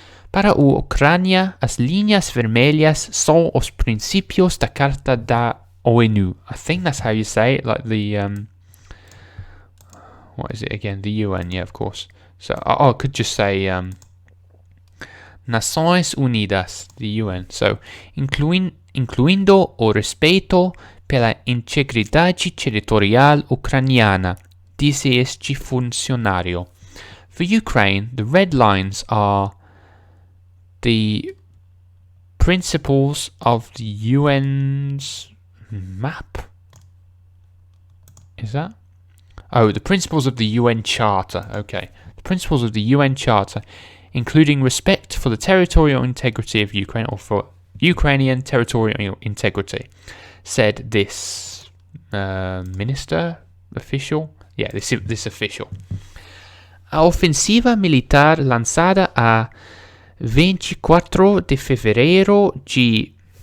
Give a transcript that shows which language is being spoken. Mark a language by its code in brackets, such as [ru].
[pt] Para a Ucrânia, as linhas vermelhas são os princípios da Carta da ONU. [en] I think that's how you say it, like the what is it again? The UN, yeah, of course. So I could just say Nações Unidas, the UN. [pt] So incluindo o respeito pela integridade territorial ucraniana, disse este funcionário. [en] For Ukraine, the red lines are the principles of the UN's map. Is that? Oh, the principles of the UN Charter. Okay. The principles of the UN Charter, including respect for the territorial integrity of Ukraine, or for Ukrainian territorial integrity, said this minister, official? Yeah, this official. [pt] A ofensiva militar lançada a 24 de fevereiro de...